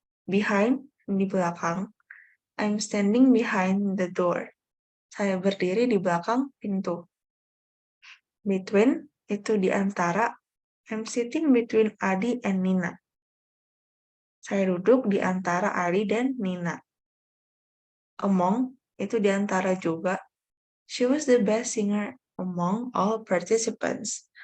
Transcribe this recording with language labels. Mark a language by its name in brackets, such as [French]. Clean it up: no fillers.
[English] Behind, [Indonesian] di belakang. [English] I'm standing behind the door. [Indonesian] Saya berdiri di belakang pintu. Between, itu di antara. [English] I'm sitting between Adi and Nina. [Indonesian] Saya duduk di antara Adi dan Nina. Among, itu di antara juga. [English] She was the best singer among all participants.